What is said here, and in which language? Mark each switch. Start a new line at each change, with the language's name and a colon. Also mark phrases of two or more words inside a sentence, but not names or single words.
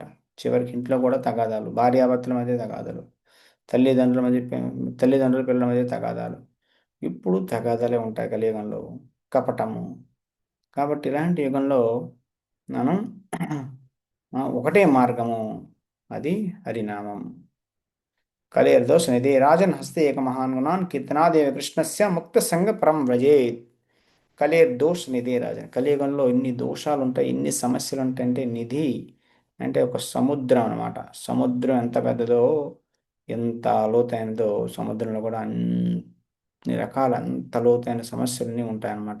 Telugu: చివరికి ఇంట్లో కూడా తగాదాలు, భార్యాభర్తల మధ్య తగాదాలు, తల్లిదండ్రుల మధ్య తల్లిదండ్రుల పిల్లల మధ్య తగాదాలు. ఇప్పుడు తగాదాలే ఉంటాయి కలియుగంలో, కపటము. కాబట్టి ఇలాంటి యుగంలో మనం ఒకటే మార్గము, అది హరినామం.
Sanskrit: कलेर्दोष निधे राजन हस्ते एक महान गुणान కీర్తనాదేవ కృష్ణస్య ముక్త సంగ పరం వ్రజేత్. కలిర్దోష్ నిధి రాజన్,
Telugu: కలియుగంలో ఇన్ని దోషాలు ఉంటాయి, ఇన్ని సమస్యలు ఉంటాయంటే నిధి అంటే ఒక సముద్రం అనమాట. సముద్రం ఎంత పెద్దదో, ఎంత లోతైనదో, సముద్రంలో కూడా అన్ని రకాల అంత లోతైన సమస్యలన్నీ ఉంటాయన్నమాట.